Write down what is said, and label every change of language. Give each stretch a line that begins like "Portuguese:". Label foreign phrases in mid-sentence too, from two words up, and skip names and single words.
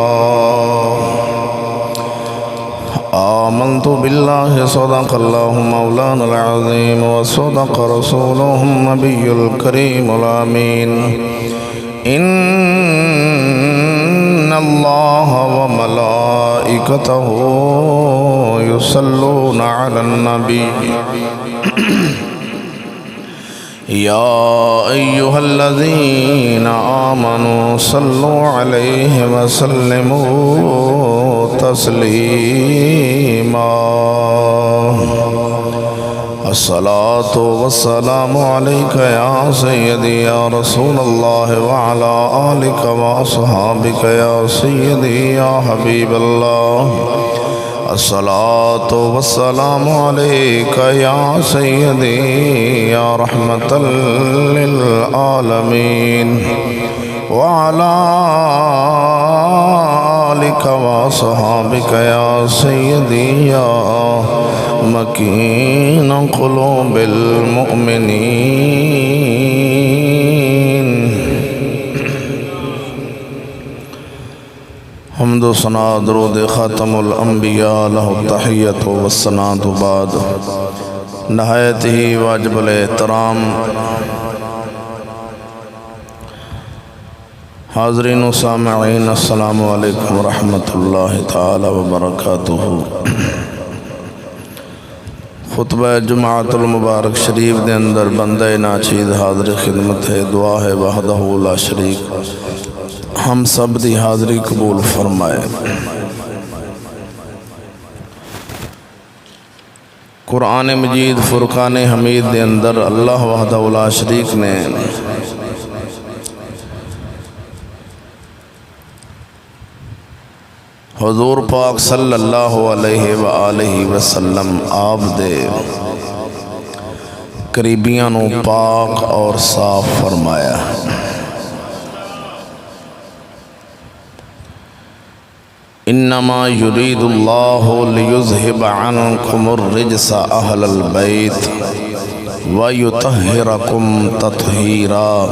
Arabic: آمنت بالله صدق الله مولانا العظيم وصدق رسوله النبي الكريم الأمين. إن الله وملائكته يصلون على النبي يا أيها الذين آمنوا صلوا عليه وسلموا تسليما. الصلاة والسلام عليك يا سيدي يا رسول الله وعلى آلك وأصحابك يا سيدي يا حبيب الله. الصلاة والسلام عليك يا سيدي يا رحمة للعالمين وعلى آلك وأصحابك يا سيدي يا مكين قلوب المؤمنين.
Urdu: حمد و ثنا درود خاتم الانبیاء
Arabic: له التحية والثناء
Urdu: بعد. نہایت ہی واجب الاحترام حاضرین و سامعین,
Arabic: السلام عليكم ورحمة الله تعالى وبركاته.
Urdu: خطبہ جمعۃ المبارک شریف کے اندر بندے ناچید حاضر خدمت ہے.
Punjabi: دعا ہے
Arabic: وحده لا شريك
Punjabi: ہم سب دی حاضری قبول فرمائے. قرآن مجید فرقان حمید کے اندر اللہ
Arabic: وحده لا شريك
Punjabi: نے حضور پاک
Arabic: صلى الله عليه وآله وسلم
Punjabi: آپ دے قریبیاں نوں پاک اور صاف فرمایا.
Arabic: إنما يريد الله ليذهب عنكم الرجس أهل البيت ويطهركم تطهيرا.